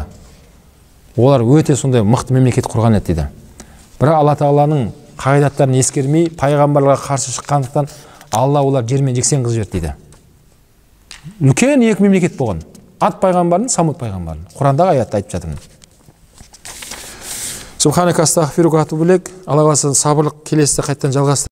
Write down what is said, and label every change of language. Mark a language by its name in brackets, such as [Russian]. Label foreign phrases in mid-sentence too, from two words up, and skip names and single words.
[Kazakh] Олар өте сондай мықты мемлекет құрған еді дейді. Бірақ Алла Тағаланың қағидаттарын ескермей, пайғамбарға қарсы шыққандықтан Алла олар жермен жексен қылып жіберді дейді. Үлкен екі мемлекет болған. Ат пайғамбардың, Самуд пайғамбардың. Құрандағы аятта айтып жатырмын. [Arabic] سبحانك أستغفرك وأتوب إليك. [Kazakh] Алла қаласа сабырлық келесіде қайтадан жалғастырайық.